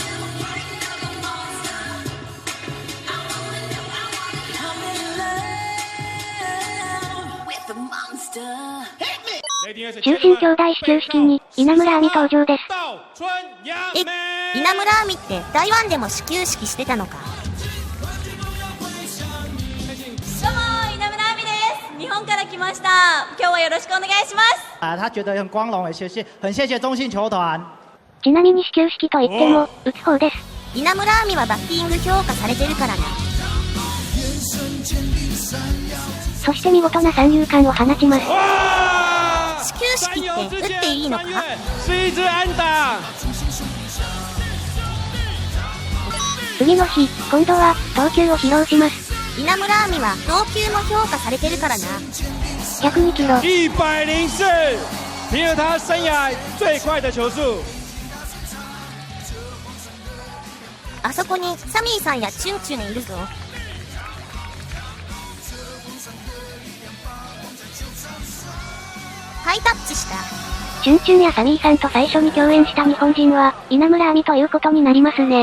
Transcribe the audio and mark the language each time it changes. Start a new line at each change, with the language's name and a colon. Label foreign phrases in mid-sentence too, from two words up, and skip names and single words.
Japanese: 中心兄弟始球式に稲村亜美登場です。稲村亜美って台湾でも始球式してたのか。どうも稲村亜美です。日本から来ました。今日はよろしくお願いします。
Chinese: 他觉得很光荣，也很谢谢中信球团。
Japanese: ちなみに始球式といっても打つ方です。稲村亜美はバッティング評価されてるからな。そして見事な三遊間を放ちます。始球式って打っていいのか？次の日、今度は投球を披露します。稲村亜美は投球も評価されてるからな。 102キロ。
Chinese: 104，凭着他生涯最快的球速。
Japanese: あそこにサミーさんやチュンチュンいるぞ。ハイタッチした。チュンチュンやサミーさんと最初に共演した日本人は稲村亜美ということになりますね。